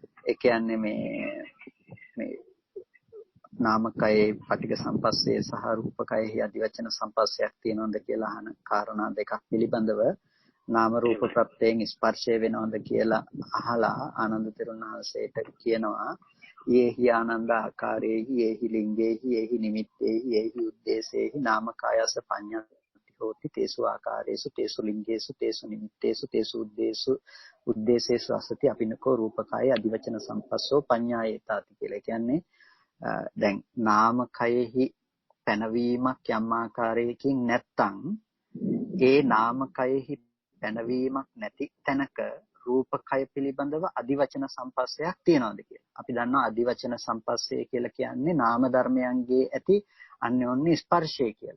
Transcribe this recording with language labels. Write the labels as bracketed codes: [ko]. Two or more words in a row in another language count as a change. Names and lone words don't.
[si] ඒ කියන්නේ මේ නාමකයේ පටිඝ සම්පස්සේ සහ රූපකයේ අධිවචන සම්පස්සයක් තියෙනවද කියලා අහන කාරණා දෙකක් පිළිබඳව නාම රූප ප්‍රත්‍යයෙන් ස්පර්ශය වෙනවද කියලා අහලා ආනන්ද තෙරුන් වහන්සේට කියනවා [pi] යේහි ආනන්ද ආකාරයේහි යේහි ලිංගේහි යේහි නිමිත්තේහි යේහි උද්දේශේහි නාමකායස පඤ්ඤාති හෝති තේසු ආකාරේසු තේසු ලිංගේසු තේසු නිමිත්තේසු තේසු උද්දේශේසු අසති අපිනකෝ රූපකයේ අධිවචන සම්පස්සෝ පඤ්ඤායේතාති කියලා. [si] කියන්නේ දැන් නාමකයෙහි පැනවීමක් යම් ආකාරයකින් නැත්තම් ඒ නාමකයෙහි පැනවීමක් නැති තැනක රූපකය පිළිබඳව අධිවචන සම්පස්සයක් තියනවාද කියලා. අපි දන්නවා අධිවචන සම්පස්සය කියලා කියන්නේ නාම ධර්මයන්ගේ ඇති අන්‍යෝන්‍ය ස්පර්ශය කියලා.